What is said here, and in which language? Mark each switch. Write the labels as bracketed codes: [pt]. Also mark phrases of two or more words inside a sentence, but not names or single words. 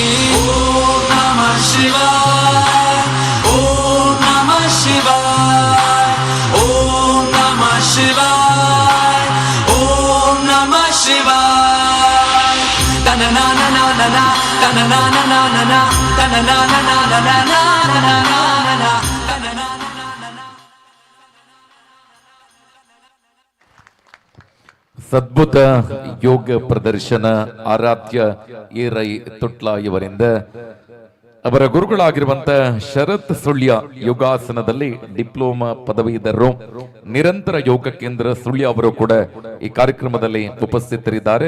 [sa] ओम नमः शिवाय ओम नमः शिवाय ओम नमः शिवाय ओम नमः शिवाय तन ना ना ना ना ना तन ना ना ना ना ना तन ना ना ना ना ना ना ना ना तन ना ना ना ना [kn] ಸದ್ಭುತ ಯೋಗ ಪ್ರದರ್ಶನ ಆರಾಧ್ಯ ಎ ರೈ ತೊಟ್ಲ ಇವರಿಂದ ಅವರ ಗುರುಗಳಾಗಿರುವಂತ ಶರತ್ ಸುಳ್ಯ ಯೋಗಾಸನದಲ್ಲಿ ಡಿಪ್ಲೊಮಾ ಪದವೀಧರರು, ನಿರಂತರ ಯೋಗ ಕೇಂದ್ರ ಸುಳ್ಯ ಅವರು ಕೂಡ ಈ ಕಾರ್ಯಕ್ರಮದಲ್ಲಿ ಉಪಸ್ಥಿತರಿದ್ದಾರೆ.